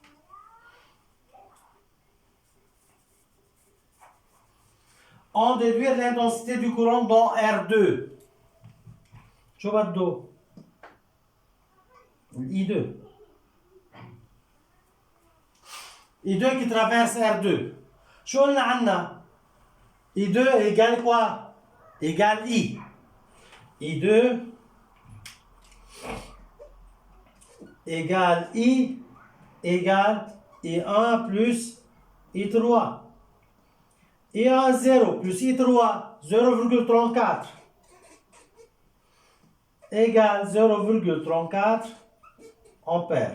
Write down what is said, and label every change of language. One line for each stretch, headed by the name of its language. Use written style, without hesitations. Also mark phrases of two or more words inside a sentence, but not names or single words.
French: On déduit l'intensité du courant dans R2.
Arabic: شو بده؟ I2.
French: I2 qui traverse R2.
Arabic: شو قلنا عنا؟
French: I2 égale quoi? Égale I. I2 égale I égale I1 plus I3. I1 0 plus I3 0,34 égale 0,34 ampères.